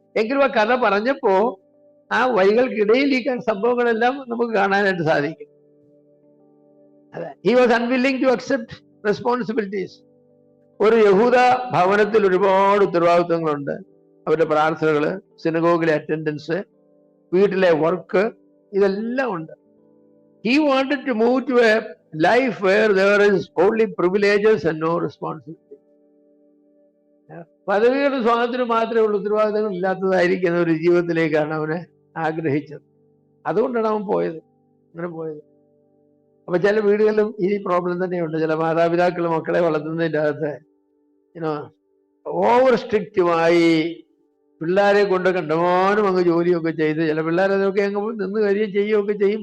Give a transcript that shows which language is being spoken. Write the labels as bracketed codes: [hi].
[ml] എങ്കിലും ആ കഥ പറഞ്ഞപ്പോ ആ വഴികൾക്കിടയിൽ ഈ സംഭവങ്ങളെല്ലാം നമുക്ക് കാണാനായിട്ട് സാധിക്കും. അതെ, [en] He was unwilling to accept responsibilities. [ml] ഒരു യഹൂദ ഭവനത്തിൽ ഒരുപാട് ഉത്തരവാദിത്വങ്ങളുണ്ട്. അവരുടെ പ്രാർത്ഥനകള്, സിനഗോഗിലെ അറ്റൻഡൻസ്, വീട്ടിലെ വർക്ക്, ഇതെല്ലാം ഉണ്ട്. [en] He wanted to move to a life where there is only privileges and no responsibility. [ml] പദവിയുടെ സ്വാതന്ത്ര്യം മാത്രമേ ഉള്ളൂ, ഉത്തരവാദിത്തങ്ങൾ ഇല്ലാത്തതായിരിക്കുന്ന ഒരു ജീവിതത്തിലേക്കാണ് അവനെ ആഗ്രഹിച്ചത്. അതുകൊണ്ടാണ് അവൻ പോയത്, അങ്ങനെ പോയത്. അപ്പൊ ചില വീടുകളിലും ഈ പ്രോബ്ലം തന്നെയുണ്ട്. ചില മാതാപിതാക്കൾ മക്കളെ വളർത്തുന്നതിൻ്റെ അകത്ത് ഓവർ സ്ട്രിക്റ്റുമായി പിള്ളേരെ കൊണ്ട് കണ്ടമാനം അങ്ങ് ജോലിയൊക്കെ ചെയ്ത്, ചില പിള്ളേർ അതൊക്കെ അങ്ങ് നിന്ന് കഴിയുകയും ചെയ്യുകയൊക്കെ ചെയ്യും.